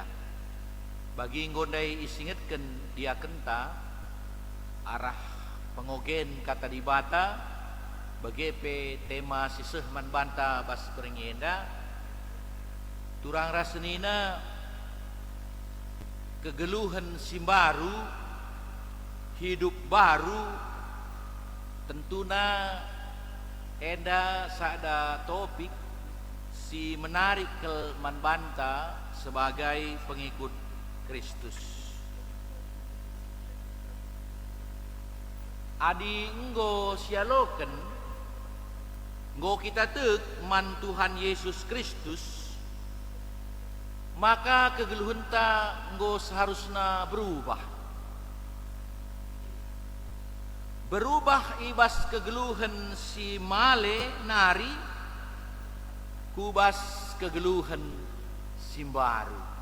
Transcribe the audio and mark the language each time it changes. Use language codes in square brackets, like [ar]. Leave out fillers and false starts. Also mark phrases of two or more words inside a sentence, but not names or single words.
[btx] Bagi ngondai isingetken dia kenta arah pengogen kata di bata bagepe tema siseh man banta bas perengienda, turang rasenina kegeluhan simbaru [id] hidup baru [btx] tentuna enda sada topik si menarik ke man banta [id] sebagai pengikut Kristus. [btx] Adi enggo sialoken enggo kita tek man Tuhan Yesus Kristus, maka kegeluhan ta enggo [id] seharusnya berubah [btx] ibas kegeluhan si male nari kubas kegeluhan simbaru.